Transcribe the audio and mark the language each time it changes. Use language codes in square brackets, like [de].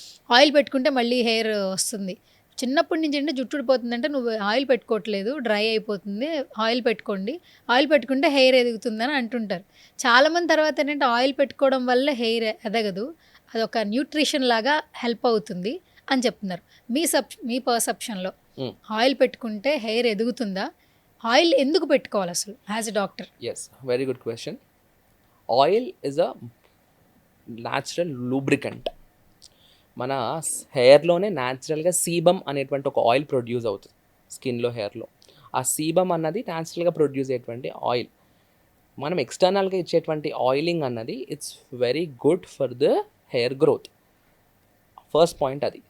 [te] Oil పెట్టుకుంటే మళ్ళీ hair వస్తుంది. చిన్నప్పటి నుంచి అంటే జుట్టు ఊడిపోతుందంటే నువ్వు ఆయిల్ పెట్టుకోవట్లేదు, డ్రై అయిపోతుంది, ఆయిల్ పెట్టుకోండి, ఆయిల్ పెట్టుకుంటే హెయిర్ ఎదుగుతుందని అంటుంటారు. చాలామంది తర్వాత ఏంటంటే ఆయిల్ పెట్టుకోవడం వల్ల హెయిర్ ఎదగదు, అదొక న్యూట్రిషన్ లాగా హెల్ప్ అవుతుంది అని చెప్తున్నారు. మీ పర్సెప్షన్‌లో Mm. ఆయిల్ పెట్టుకుంటే హెయిర్ ఎదుగుతుందా? ఆయిల్ ఎందుకు పెట్టుకోవాలి అసలు [en] As a doctor? Yes, very good question. Oil is a natural lubricant. [te] మన హెయిర్లోనే న్యాచురల్గా సీబమ్ అనేటువంటి ఒక ఆయిల్ ప్రొడ్యూస్ అవుతుంది స్కిన్లో, హెయిర్లో. ఆ సీబమ్ అన్నది న్యాచురల్గా ప్రొడ్యూస్ అయ్యేటువంటి ఆయిల్. మనం ఎక్స్టర్నల్గా ఇచ్చేటువంటి ఆయిలింగ్ అన్నది [en] It's very good for the hair growth. [te] First point అది.